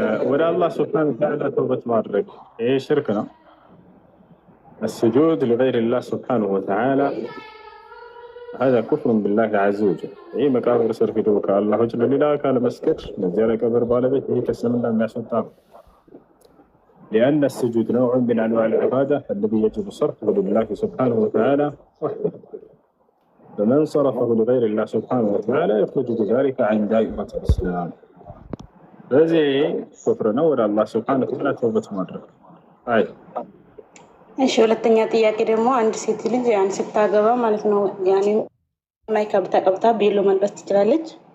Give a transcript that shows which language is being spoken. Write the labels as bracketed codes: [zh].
[am] ወደ አላህ ሱብሓነሁ ወተዓላ ተውበት ማድረግ ይሄ ሽርክ ነው። [ar] السجود لغير الله سبحانه وتعالى هذا كفر بالله عز وجل. [am] ይሄ መቃብር ስር ሄዶ ከአላህ ውጭ ለሌላ አካል መስገድ ለዚያ ለቀብር ባለቤት ይሄ ከእስልምና የሚያስወጣ ነው። [ar] لأن السجود نوع من أنواع العبادة الذي يجب صرفه لله سبحانه وتعالى وحده. فمن صرفه لغير الله سبحانه وتعالى يخرج بذلك عن دائرة الإسلام. [am] በዚህ ኩፍር ነው። ወደ አላህ ሱብሓነሁ ወተዓላ ተውበት ማድረግ። አይ እሺ፣ ሁለተኛ ጥያቄ ደግሞ አንድ ሴት ልጅ ያን ስታገባ ማለት ነው ያኔ ማይካብ ተቀብታ ቤሎ መልበስ ትችላለች?